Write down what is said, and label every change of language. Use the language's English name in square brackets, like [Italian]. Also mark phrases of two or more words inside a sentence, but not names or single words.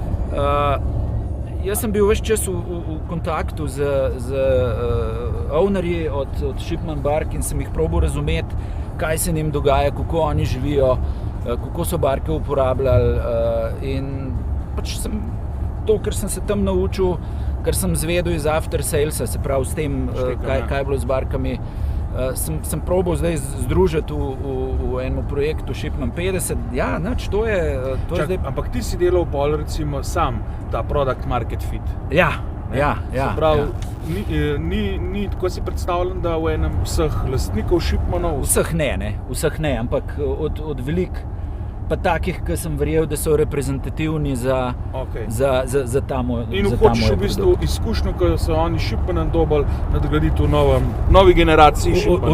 [Slovenian] Jaz sem bil ves čas v kontaktu z ownerji od Shipman bark in sem jih probal razumeti, kaj se njim dogaja, kako oni živijo, kako so barke uporabljali, in pač to, kar sem se tam naučil, kar sem zvedel iz [English] after salesa, [Slovenian] se pravi s tem, kaj je bilo z barkami, sem probal zdaj združiti v enem projektu Shipman 50. Ja, nič, to je zdaj... Ampak ti si delal pol recimo sam ta [English] product market fit. [Slovenian] Ja. Se pravi, ni tako si predstavljam, da v enem vseh lastnikov Shipmanov... Vseh ne, ampak od velik pa takih, ki sem verjel, da so reprezentativni za ta moj produkt. In hočeš v bistvu izkušnjo, ko so oni Shipmanom dobili, nadgraditi v novi generaciji Shipmana.